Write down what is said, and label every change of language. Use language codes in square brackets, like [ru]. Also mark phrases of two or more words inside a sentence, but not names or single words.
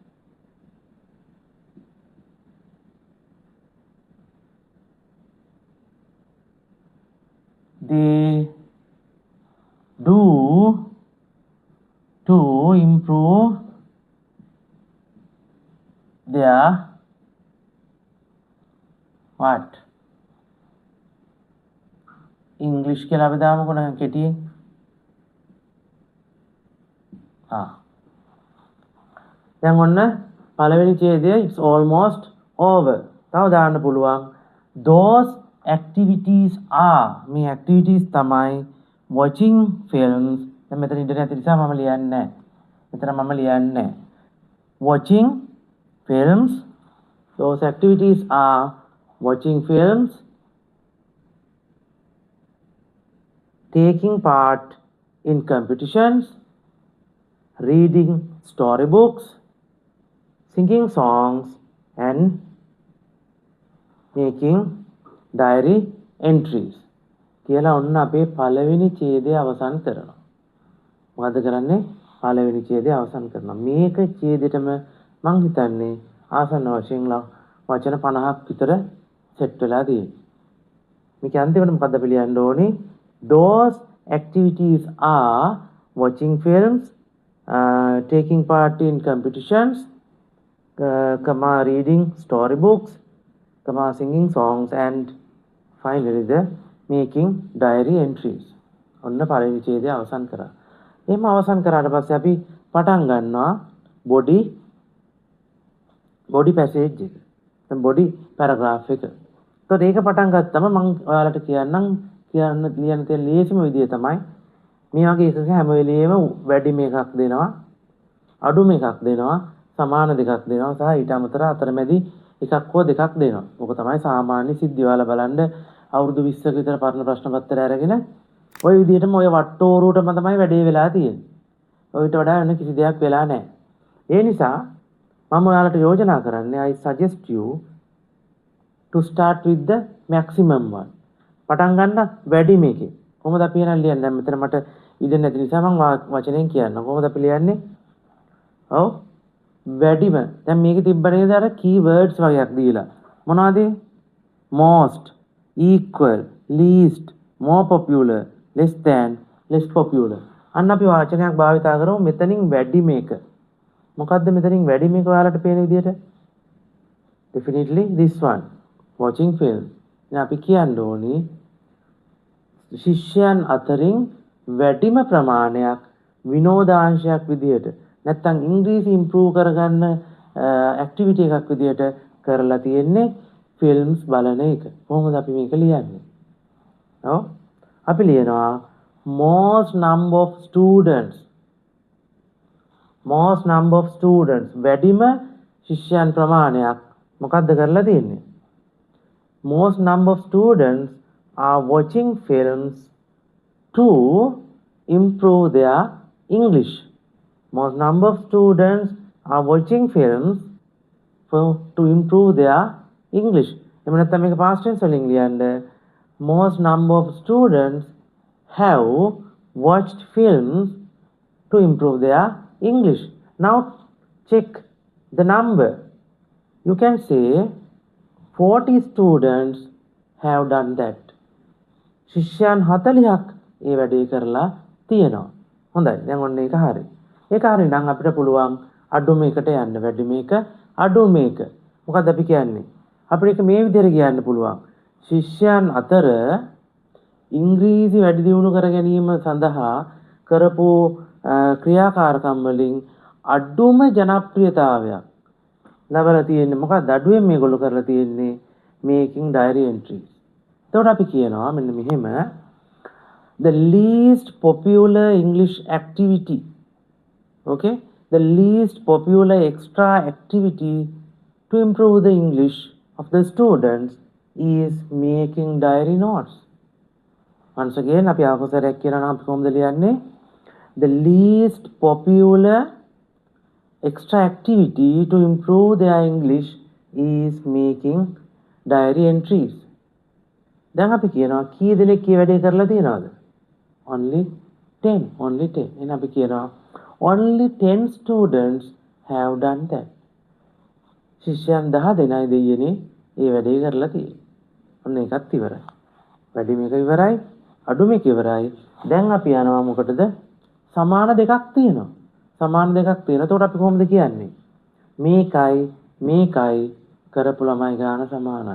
[en] they do to improve their what? [si] English කියලා අපි දාමුකෝ නම් කෙටියෙන්. දැන් ඔන්න පළවෙනි ඡේදය [en] it's almost over. [si] තව දාන්න පුළුවන් [en] those activities are මේ activities තමයි watching films. [si] දැන් මෙතන ඉඳලා නැති නිසා මම ලියන්නේ නැහැ. මෙතන මම ලියන්නේ නැහැ. [en] watching films. Those activities are watching films, taking part in competitions, reading storybooks, singing songs and making diary entries. [si] කියලා ඔන්න අපේ පළවෙනි ඡේදය අවසන් කරනවා. මොකද කරන්නේ? පළවෙනි ඡේදය අවසන් කරනවා. මේක ඡේදෙටම මං හිතන්නේ ආසන්න වශයෙන් වචන 50ක් විතර සෙට් වෙලා තියෙනවා. මේක අන්තිමට මොකද්ද අපි ලියන්න ඕනේ? [en] Those activities are watching films, taking part in competitions, reading storybooks, singing songs and finally the making diary entries. [si] ඔන්න පළවෙනි ඡේදය අවසන් කරා. එහෙම අවසන් කරාට පස්සේ අපි පටන් ගන්නවා [en] body passage [si] එක. දැන් [en] body paragraph [si] එක. එතකොට ඒක පටන් ගත්තම මම ඔයාලට කියන්න ලියන්න තියෙන ලේසිම විදිය තමයි මේ වගේ එකක හැම වෙලෙම වැඩිම එකක් දෙනවා, අඩුම එකක් දෙනවා, සමාන දෙකක් දෙනවා සහ ඊට අමතරව අතරමැදි එකක් හෝ දෙකක් දෙනවා. ඕක තමයි සාමාන්‍ය සිද්ධි. ඔයාලා බලන්න අවුරුදු 20ක විතර පරණ ප්‍රශ්න පත්‍රය අරගෙන ওই විදිහටම ඔය වට්ටෝරුවටම තමයි වැඩේ වෙලා තියෙන්නේ. ඔයිට වඩා වෙන කිසි දෙයක් වෙලා නැහැ. ඒ නිසා මම ඔයාලට යෝජනා කරන්නේ [en] I suggest you to start with the maximum one. [si] පටන් ගන්න වැඩිම එකේ. කොහොමද අපි එහෙනම් ලියන්නේ? දැන් මෙතන මට ඉඩ නැති නිසා මම වචනෙන් කියන්න. කොහොමද අපි ලියන්නේ? ඔව් වැඩිම. දැන් මේකේ තිබ්බ නේද අර keywords වගේක් දීලා. මොනවද? [en] most, equal, least, more popular, less than, less popular. [si] අන්න අපි වචනයක් භාවිතා කරමු මෙතනින් වැඩිම එක. මොකද්ද මෙතනින් වැඩිම එක ඔයාලට පේන විදිහට? [en] Definitely this one. Watching film. [si] දැන් අපි කියන්න ඕනේ ශිෂ්‍යයන් අතරින් වැඩිම ප්‍රමාණයක් විනෝදාංශයක් විදිහට නැත්නම් ඉංග්‍රීසි ඉම්ප්‍රූව් කරගන්න ඇක්ටිවිටි එකක් විදිහට කරලා තියෙන්නේ ෆිල්ම්ස් බලන එක. කොහොමද අපි මේක ලියන්නේ? ඔව් අපි ලියනවා [en] most number of students [si] වැඩිම ශිෂ්‍යයන් ප්‍රමාණයක් මොකද්ද කරලා තියෙන්නේ? [en] most number of students are watching films to improve their English. Most number of students are watching films to improve their English. [si] එහෙම නැත්නම් මේක [en] past tense [si] වලින් ලියන්න [en] most number of students have watched films to improve their English. Now check the number. You can say 40 students have done that. [si] ශිෂ්‍යයන් 40ක් ඒ වැඩේ කරලා තියෙනවා. හොඳයි. දැන් ඔන්න ඒක හරි. ඒක හරි නම් අපිට පුළුවන් අඩු මේකට යන්න වැඩි මේක අඩු මේක. මොකක්ද අපි කියන්නේ? අපිට ඒක මේ විදිහට කියන්න පුළුවන්. ශිෂ්‍යයන් අතර ඉංග්‍රීසි වැඩි දියුණු කර ගැනීම සඳහා කරපු ක්‍රියාකාරකම් වලින් අඩුම ජනප්‍රියතාවයක් ලැබලා තියෙන්නේ මොකක්ද? අඩුවෙන් මේගොල්ලෝ කරලා තියෙන්නේ [en] making diary entries. [si] එතකොට අපි කියනවා මෙන්න මෙහෙම [en] the least popular English activity, okay, the least popular extra activity to improve the English of the students is making diary notes. Once again [si] අපි ආපස්සට කියනවා අපි කොහොමද ලියන්නේ? [en] The least popular extra activity to improve their English is making diary entries. [si] දැන් අපි කියනවා කී දෙනෙක් මේ වැඩේ කරලා තියෙනවද? [en] Only 10. Only 10. [si] එහෙනම් අපි කියනවා [en] only 10 students have done that. [si] ශිෂ්‍යයන් 10 දෙනයි දෙයියනේ මේ වැඩේ කරලා තියෙන්නේ. ඔන්න ඒකත් ඉවරයි. වැඩි මේක ඉවරයි, අඩු මේක ඉවරයි. දැන් අපි යනවා මොකටද? සමාන දෙකක් තියෙනවා. සමාන දෙකක් තියෙනවා. එතකොට අපි කොහොමද කියන්නේ? මේකයි කරපු ළමයි ගාන සමානයි.